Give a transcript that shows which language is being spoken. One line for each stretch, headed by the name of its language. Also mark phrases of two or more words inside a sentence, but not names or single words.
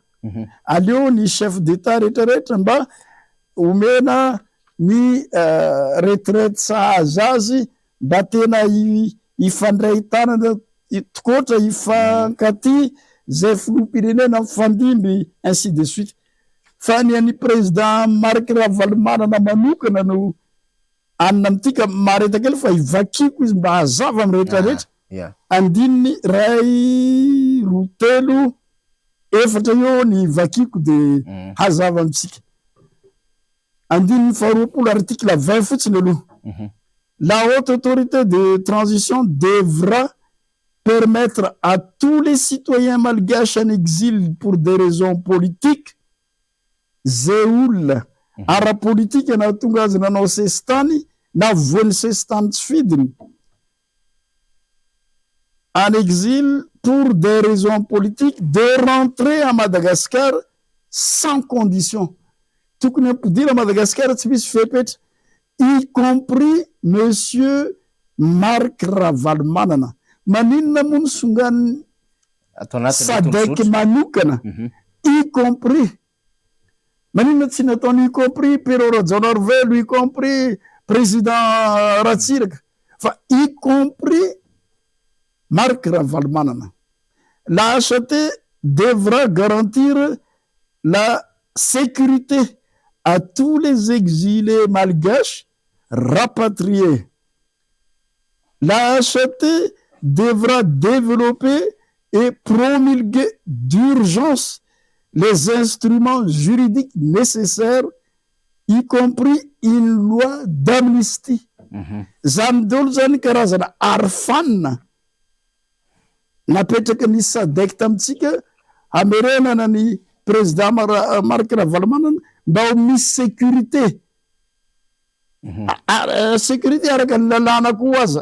Malagasy: Aleo ny
French: chef d'État
Malagasy: rehetrarehetra mba omena ny retraite sahaza azy mba tena ifandray tanana tokotra ifankaty zay filoham-pirenena mifandimby
French: ainsi de suite.
Malagasy: Fa ny an'ny président Marc Ravalomanana manokana no anina amtika mareta kely fa ivakiko izy mba hazava amin'ny rehetrarehetra. Andininy 2, 3, 4 eo ny vakiko de hazava amitsika. Andininy 20 article 20 fotsiny aloha.
French: La haute autorité de transition devra permettre à tous les citoyens malgaches en exil pour des raisons politiques
Malagasy: zay olona ara-politika na tonga azy nanao sesitany na voany sesitany tsy fidiny
French: en exil pour des raisons politiques de rentrer à Madagascar sans condition.
Malagasy: Tokony ampidira Madagascar tsy misy fepetra,
French: y compris monsieur Marc Ravalomanana.
Malagasy: Maninona moa ny songany SADC manokana
French: y compris.
Malagasy: Maninona tsy nataony
French: y compris
Malagasy: Pero Rajaonarivelo,
French: y compris
Malagasy: président Ratsiraka, fa
French: y compris
Malagasy: Marc Ravalomanana.
French: La HAT devra garantir la sécurité à tous les exilés malgaches rapatriés. La HAT devra développer et promulguer d'urgence les instruments juridiques nécessaires, y compris une loi d'amnistie.
Malagasy: Zany dolo zany karazana arfanina napetraka ny SADC tamitsika hamerenana ny président Marc Ravalomanana mba ho misy sécurité. Sécurité araka ny lalàna koa aza.